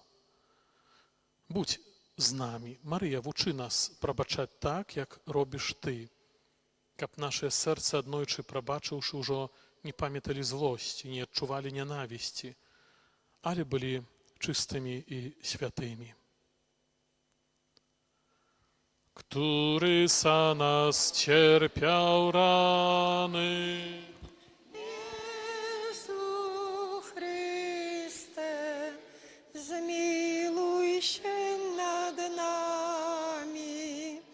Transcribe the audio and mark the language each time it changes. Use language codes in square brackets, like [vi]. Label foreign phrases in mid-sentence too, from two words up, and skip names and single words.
[be] Будь з намі. Марыя, вучы нас прабачаць так, як робіш Ты, каб нашае сэрцы аднойчы прабачыўшы ўжо не памяталі злосці, не адчувалі нянавісці, але былі чыстымі і святымі. [pl] Który za nas cierpiał rany, Jezu Chryste, zmiłuj się nad nami.